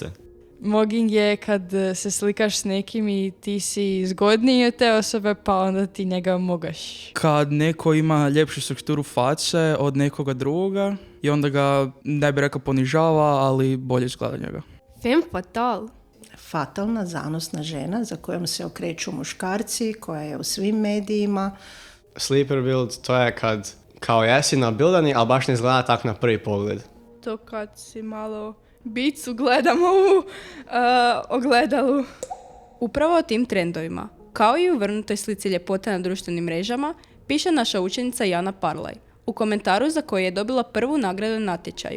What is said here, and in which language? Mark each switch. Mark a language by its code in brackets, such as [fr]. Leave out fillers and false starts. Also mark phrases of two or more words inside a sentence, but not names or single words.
[hr] Mogging je kad se slikaš s nekim i ti si zgodniji od te osobe, pa onda ti njega mogaš. Kad neko ima ljepšu strukturu face od nekoga drugoga i onda ga, ne bi rekao, ponižava, ali bolje izgleda njega. [fr] Femme fatale. [hr] Fatalna, zanosna žena za kojom se okreću muškarci, koja je u svim medijima. [en] Sleeper build, [hr] to je kad kao jesi nabildani, ali baš ne izgleda tako na prvi pogled. To kad si malo bicu gledamo u ogledalu. Upravo o tim trendovima, kao i u vrnutoj slici ljepote na društvenim mrežama, piše naša učenica Jana Parlaj u komentaru za koji je dobila prvu nagradu na natječaju.